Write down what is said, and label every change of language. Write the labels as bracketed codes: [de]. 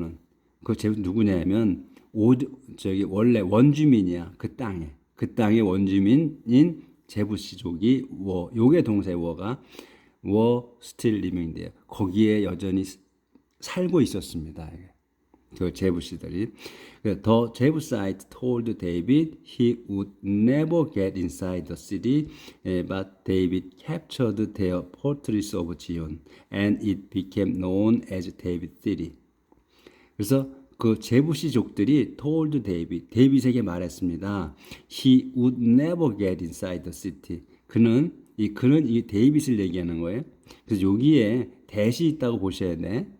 [ko] 이거는 그 제부 누구냐면 원래 원주민이야. 그 땅의 원주민인 제부시족이 요게 동사의 [en] were still living there. [ko] 거기에 여전히 살고 있었습니다. 그 제부시들이. [en] The Jebusite told David he would never get inside the city, but David captured their fortress of Zion, and it became known as David City. [ko] 그래서 그 제부시족들이 told 데이빗에게 말했습니다. [en] He would never get inside the city. [ko] 그는 이 데이빗을 얘기하는 거예요. 그래서 여기에 대시 있다고 보셔야 돼.